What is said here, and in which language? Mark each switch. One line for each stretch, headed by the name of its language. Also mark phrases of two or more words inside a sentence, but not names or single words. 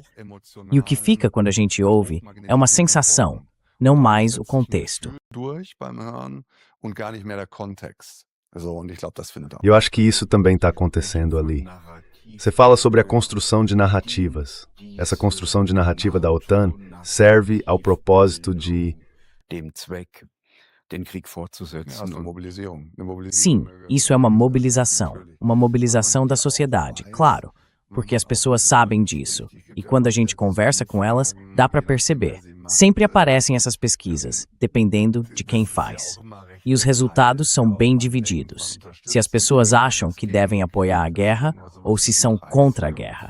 Portuguese: E o que fica quando a gente ouve é uma sensação, não mais o contexto. E eu acho que isso também está acontecendo ali. Você fala sobre a construção de narrativas. Essa construção de narrativa da OTAN serve ao propósito de...
German: Dem Zweck, den Krieg fortzusetzen.
Portuguese: Sim, isso é uma mobilização da sociedade, claro, porque as pessoas sabem disso. E quando a gente conversa com elas, dá para perceber. Sempre aparecem essas pesquisas, dependendo de quem faz. E os resultados são bem divididos. Se as pessoas acham que devem apoiar a guerra ou se são contra a guerra.